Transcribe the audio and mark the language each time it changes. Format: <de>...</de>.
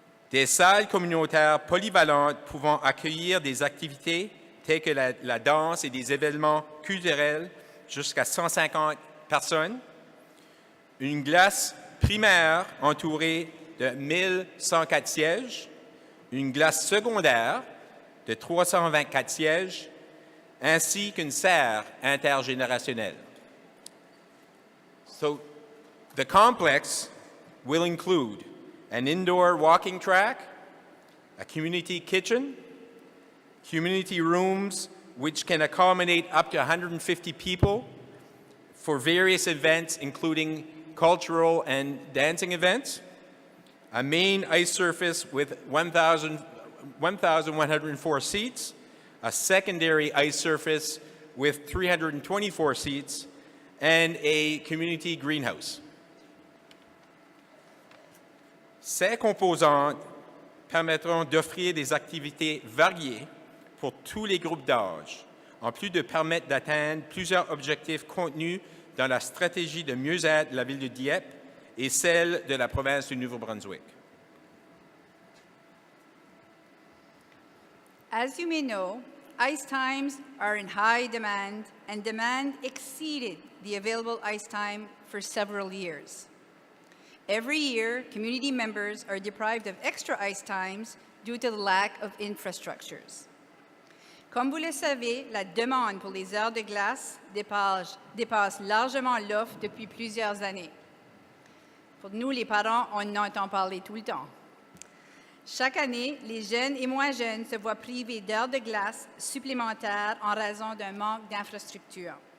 <fr>des salles communautaires polyvalentes pouvant accueillir des activités telles que la danse et des événements culturels jusqu'à 150 personnes, une glace primaire entourée de 1104 sièges, une glace secondaire de 324 sièges, ainsi qu'une serre intergénérationnelle.</fr> <en>So, the complex will include an indoor walking track, a community kitchen, community rooms which can accommodate up to 150 people for various events including cultural and dancing events, a main ice surface with 1,104 seats, a secondary ice surface with 324 seats, and a community greenhouse.</en> <fr>Ces composantes permettront d'offrir des activités variées pour tous les groupes d'âge, en plus de permettre d'atteindre plusieurs objectifs contenus dans la stratégie de mieux-être de la ville de Dieppe et celle de la province du Nouveau-Brunswick.</fr> <en>As you may know, ice times are in high demand, and demand exceeded the available ice time for several years. Every year, community members are deprived of extra ice times due to the lack of infrastructures.</en> <fr>Comme vous le savez, la demande pour les heures de glace dépasse largement l'offre depuis plusieurs années. Pour nous, les parents, on en entend parler tout le temps. Chaque année, les jeunes et moins jeunes se voient privés d'heures de glace supplémentaires en raison d'un manque d'infrastructures.</fr>